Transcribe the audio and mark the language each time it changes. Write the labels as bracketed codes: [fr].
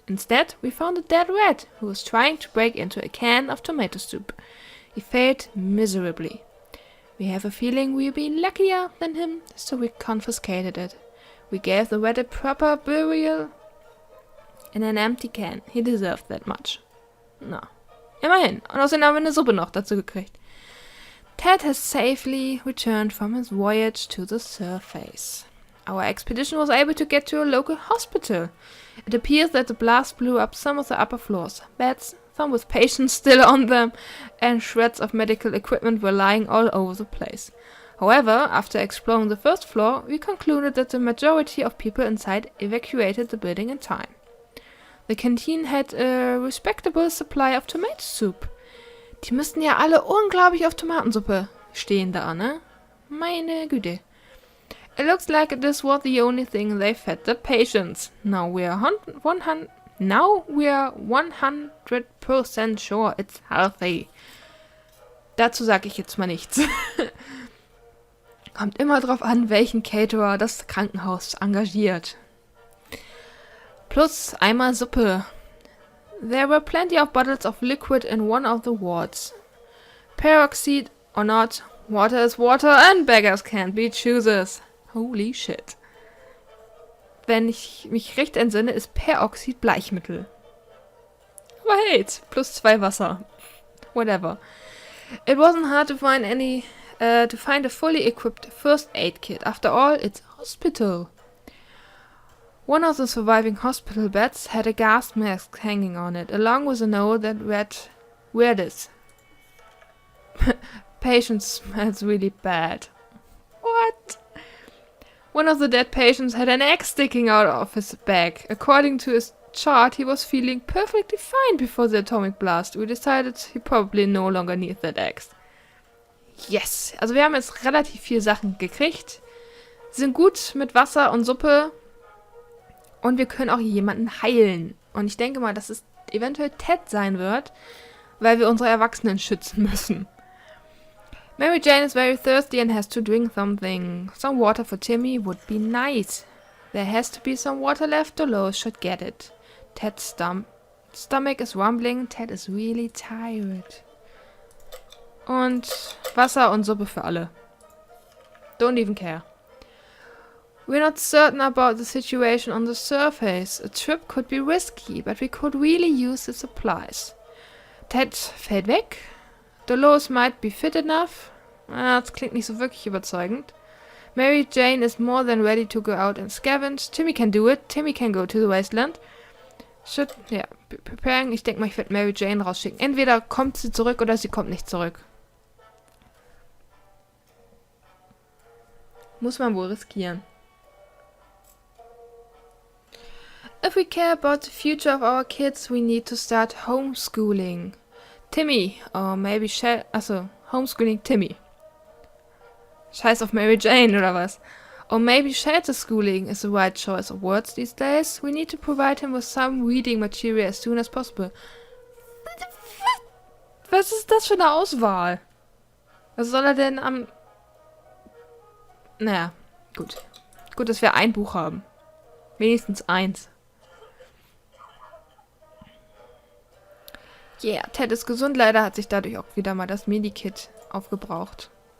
[en] Instead, we found a dead rat who was trying to break into a can of tomato soup. He failed miserably. We have a feeling we'll be luckier than him, so we confiscated it. We gave the rat a proper burial in an empty can. He deserved that much. No. [de] Immerhin. Und außerdem haben wir eine Suppe noch dazu gekriegt. [en] Ted has safely returned from his voyage to the surface. Our expedition was able to get to a local hospital. It appears that the blast blew up some of the upper floors. Beds, some with patients still on them, and shreds of medical equipment were lying all over the place. However, after exploring the first floor, we concluded that the majority of people inside evacuated the building in time. The canteen had a respectable supply of tomato soup. [de] Die müssten ja alle unglaublich auf Tomatensuppe stehen da, ne? Meine Güte. [en] It looks like this was the only thing they fed the patients. Now we are 100% sure it's healthy. [de] Dazu sage ich jetzt mal nichts. Kommt immer drauf an, welchen Caterer das Krankenhaus engagiert. Plus einmal Suppe. [en] There were plenty of bottles of liquid in one of the wards. Peroxide or not, water is water and beggars can't be choosers. Holy shit. [de] Wenn ich mich recht entsinne, ist Peroxid Bleichmittel. Aber hey, plus 2 Wasser. [en] Whatever. It wasn't hard to find a fully equipped first aid kit. After all, it's a hospital. One of the surviving hospital beds had a gas mask hanging on it, along with a note that read, "Wear this. Patient smells really bad." What? One of the dead patients had an axe sticking out of his back. According to his chart, he was feeling perfectly fine before the atomic blast. We decided he probably no longer needs that axe. Yes! [de] Also wir haben jetzt relativ viele Sachen gekriegt. Sie sind gut mit Wasser und Suppe. Und wir können auch jemanden heilen. Und ich denke mal, dass es eventuell Ted sein wird, weil wir unsere Erwachsenen schützen müssen. [en] Mary Jane is very thirsty and has to drink something. Some water for Timmy would be nice. There has to be some water left. Dolores should get it. Ted's stomach is rumbling. Ted is really tired. [de] Und Wasser und Suppe für alle. [en] Don't even care. We're not certain about the situation on the surface. A trip could be risky, but we could really use the supplies. [de] Ted fällt weg. [en] Dolores might be fit enough. [de] Das klingt nicht so wirklich überzeugend. [en] Mary Jane is more than ready to go out and scavenge. Timmy can do it. Timmy can go to the wasteland. Preparing. [de] Ich denke mal, ich werde Mary Jane rausschicken. Entweder kommt sie zurück oder sie kommt nicht zurück. Muss man wohl riskieren. [en] If we care about the future of our kids, we need to start homeschooling. Timmy, or maybe homeschooling Timmy. [de] Scheiß auf Mary Jane, oder was? [en] Or maybe shelter schooling is the right choice of words these days. We need to provide him with some reading material as soon as possible. [de] Was ist das für eine Auswahl? Was soll er denn am... Naja, gut. Gut, dass wir ein Buch haben. Wenigstens eins. Yeah, Ted ist gesund. Leider hat sich dadurch auch wieder mal das Medikit aufgebraucht.